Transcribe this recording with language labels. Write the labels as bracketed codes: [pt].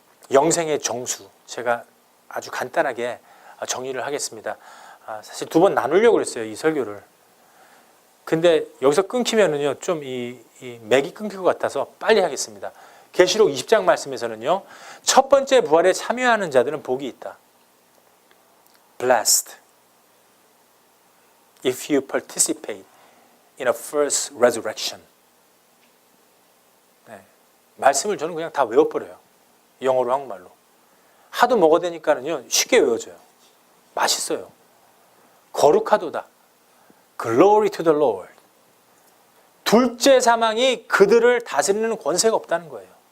[ko] 영생의 정수, 제가 아주 간단하게 정리를 하겠습니다. 사실 2번 나누려고 그랬어요, 이 설교를. 근데 여기서 끊기면은요, 좀 이 맥이 끊길 것 같아서 빨리 하겠습니다. 계시록 20장 말씀에서는요, 첫 번째 부활에 참여하는 자들은 복이 있다. [en] Blessed if you participate in a first resurrection. [ko] 네. 말씀을 저는 그냥 다 외워버려요. 영어로, 한국말로. 하도 먹어대니까는요, 쉽게 외워져요. 맛있어요. 거룩하도다. [en] Glory to the Lord. [ko] 둘째 사망이 그들을 다스리는 권세가 없다는 거예요.